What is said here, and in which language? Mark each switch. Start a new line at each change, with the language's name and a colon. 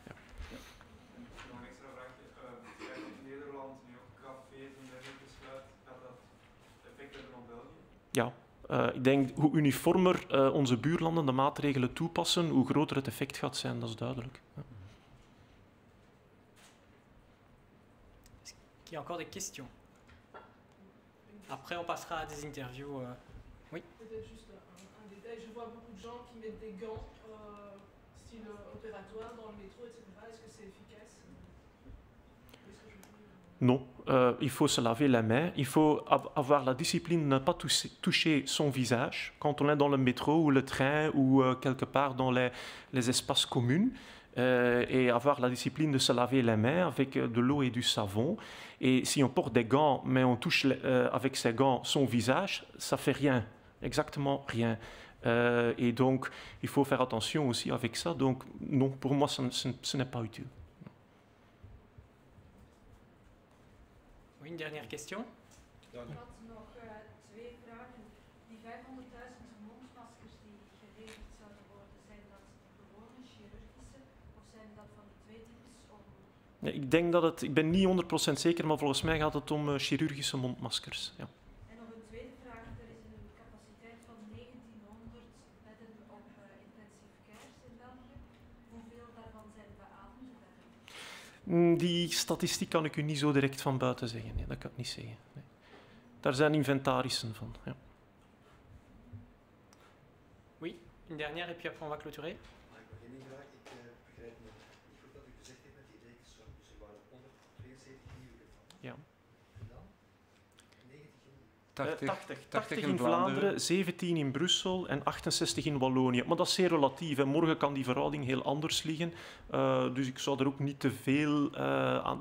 Dutch: Nog een extra vraagje. Krijgt in Nederland nu ook cafés en dergelijke sluit, gaat dat effect hebben op België? Ja, ik denk hoe uniformer onze buurlanden de maatregelen toepassen, hoe groter het effect gaat zijn, dat is duidelijk. Ja.
French: Est-ce qu'il y a encore des questions? Après, on passera à des interviews. Peut-être juste un détail. Je vois beaucoup de gens qui mettent des gants style opératoire dans le métro, etc. Est-ce que c'est efficace? Est-ce que je peux... Non, il faut se laver les mains. Il faut avoir la discipline de ne pas toucher son visage quand on est dans le métro ou le train ou quelque part dans les espaces communs. Et avoir la discipline de se laver les mains avec de l'eau et du savon. Et si on porte des gants, mais on touche avec ces gants son visage, ça fait rien, exactement rien. Et donc, il faut faire attention aussi avec ça. Donc, non, pour moi, ce n'est pas utile. Oui, une dernière question?
Dutch: Ik had nog 2 vragen. Die 500.000 mondmaskers die geleverd zouden worden, zijn dat gewone chirurgische of zijn dat van die 2 types om... Ja, ik denk ik ben niet 100% zeker, maar volgens mij gaat het om chirurgische mondmaskers. Ja. En nog een tweede vraag. Er is een capaciteit van 1900 bedden op intensive cares in België. Hoeveel daarvan zijn beademde bedden? Die statistiek kan ik u niet zo direct van buiten zeggen. Nee, dat kan ik niet zeggen. Nee. Daar zijn inventarissen van. Ja.
French: Oui, une dernière et puis après on va clôturer.
Dutch: Maar ik heb één ding vraag. Ik begrijp niet goed wat u gezegd heeft met die rekensom. Dus er waren 172 nieuwe gevallen. Ja. En dan 90 nieuwe. 80 in Vlaanderen, 17 in Brussel en 68 in Wallonië. Maar dat is zeer relatief. Hè. Morgen kan die verhouding heel anders liggen. Dus ik zou er ook niet te veel aan...